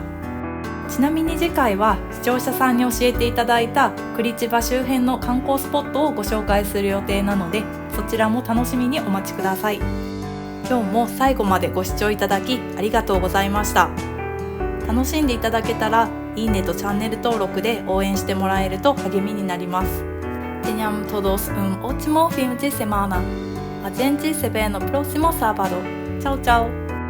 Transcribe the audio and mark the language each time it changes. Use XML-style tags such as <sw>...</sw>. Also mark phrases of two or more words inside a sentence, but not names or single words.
<ja>ちなみに次回は視聴者さんに教えていただいたクリチバ周辺の観光スポットをご紹介する予定なので、そちらも楽しみにお待ちください。今日も最後までご視聴いただきありがとうございました。楽しんでいただけたらいいねとチャンネル登録で応援してもらえると励みになります。</ja> <pt>Tenham todos ótimo fim de semana. A gente se ve no próximo sábado. Tchau, tchau.</pt>